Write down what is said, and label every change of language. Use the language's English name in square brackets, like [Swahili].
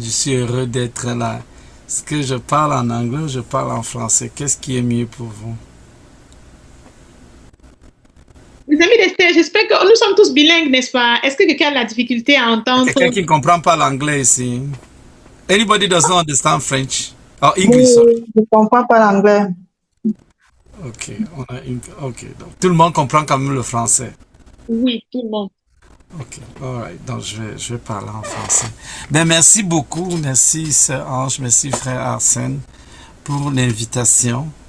[French] Je suis heureux d'être là. Est-ce que je parle en anglais ou je parle en français? Qu'est-ce qui est mieux pour vous? Mes amis d'Esther, j'espère que nous sommes tous bilingues, n'est-ce pas? Est-ce que quelqu'un a la difficulté à Il y a quelqu'un entendre? qui ne comprend pas l'anglais ici. [English] Anybody does not understand French? Or English, [French] Oui, [English] sorry. [French] je ne comprends pas l'anglais. Ok, ok. Donc, tout le monde comprend quand même le français. Oui, tout le monde. [English] Ok, alright. [French] Donc, je vais parler en français. Ben, merci beaucoup. Merci, Sœur Ange. Merci, Frère Arsène, pour l'invitation.